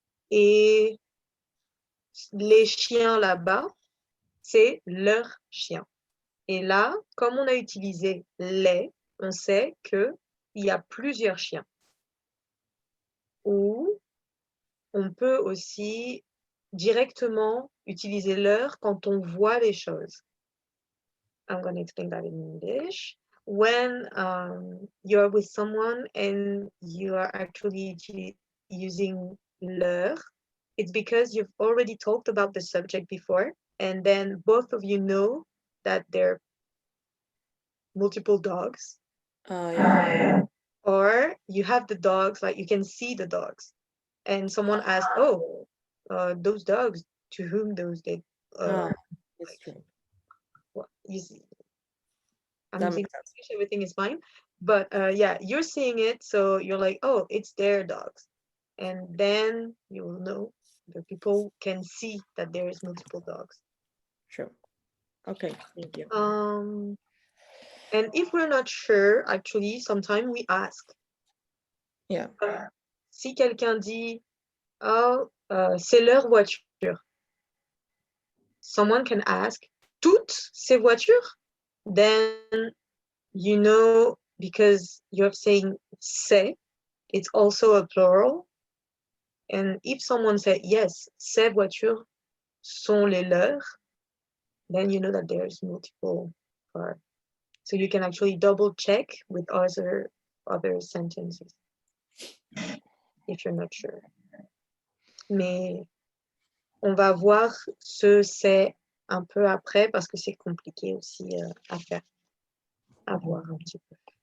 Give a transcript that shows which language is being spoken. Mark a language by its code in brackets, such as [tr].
[fr] Et les chiens là-bas, c'est leur chien. Et là, comme on a utilisé les, on sait qu'il y a plusieurs chiens. Ou on peut aussi directement utiliser leur quand on voit les choses. [en] I'm going to explain that in English. When you're with someone and you are actually using leur, it's because you've already talked about the subject before, and then both of you know that there are multiple dogs. Yeah. Or you have the dogs, like you can see the dogs. And someone asks, oh, those dogs, to whom those they... It's true. Well, you see, I'm That thinking makes sense. everything is fine. But yeah, you're seeing it, so you're like, oh, it's their dogs. And then you will know that people can see that there is multiple dogs. True. Okay, thank you. And if we're not sure, actually, sometimes we ask. Yeah. [fr] Si quelqu'un dit, oh, c'est leur voiture. [en] Someone can ask, [fr] toutes ces voitures? [en] Then you know, because you're saying c'est, it's also a plural. And if someone said, yes, [fr] ces voitures sont les leurs, [en] then you know that there's multiple cars. So you can actually double check with other sentences if you're not sure. [fr] Mais on va voir ce c'est un peu après parce que c'est compliqué aussi à faire, à voir un petit peu.